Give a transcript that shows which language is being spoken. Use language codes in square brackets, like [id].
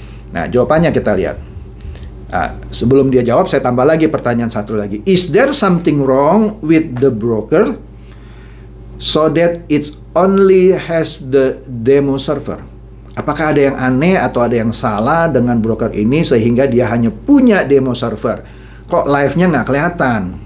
[id] Nah, jawabannya kita lihat. Nah, sebelum dia jawab, saya tambah lagi pertanyaan satu lagi. [en] Is there something wrong with the broker so that it only has the demo server? [id] Apakah ada yang aneh atau ada yang salah dengan broker ini sehingga dia hanya punya demo server? Kok live-nya nggak kelihatan?